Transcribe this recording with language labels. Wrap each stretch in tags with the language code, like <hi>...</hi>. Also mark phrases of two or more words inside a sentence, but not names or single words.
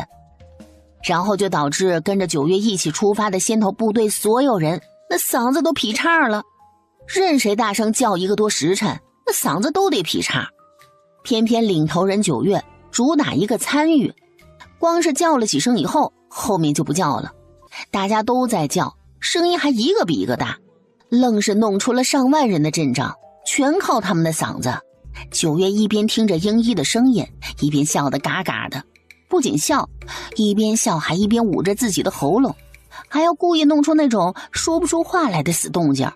<zh>然後就導致跟着9月一起出發的先頭部隊所有人那嗓子都劈叉了，任誰大聲叫一個多時辰，那嗓子都得劈叉。偏偏領頭人9月主打一個參與，光是叫了幾聲以後，後面就不叫了，大家都在叫，聲音還一個比一個大，愣是弄出了上萬人的陣仗，全靠他們的嗓子。9月一邊聽着英一的聲音，一邊笑得嘎嘎的，不僅笑，一邊笑還一邊捂着自己的喉嚨，還要故意弄出那種說不出話來的死動靜。</zh>